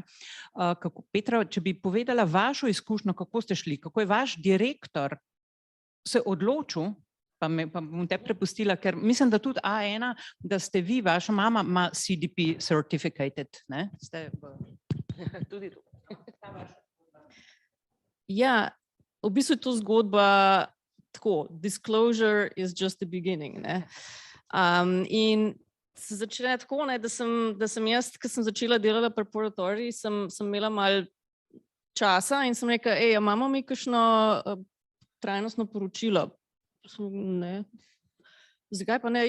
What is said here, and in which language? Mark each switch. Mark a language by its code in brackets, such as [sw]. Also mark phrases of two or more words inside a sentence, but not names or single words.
[sl] Petra, če bi povedala vašo izkušnjo, kako ste šli, kako je vaš direktor se odločil, pa bom te prepustila, ker mislim, da tudi A1, da ste vi, vaša mama ima CDP certificated, ne? Ste Tudi tu. Ja, v bistvu je to zgodba tako, [en] disclosure is just the beginning, [sl] ne? In se začne tako, ne, da sem jaz, ko sem začela delati preparatorij, sem imela malo časa in sem rekla, imamo mi kakšno trajnostno poročilo? Ne. Zakaj pa ne?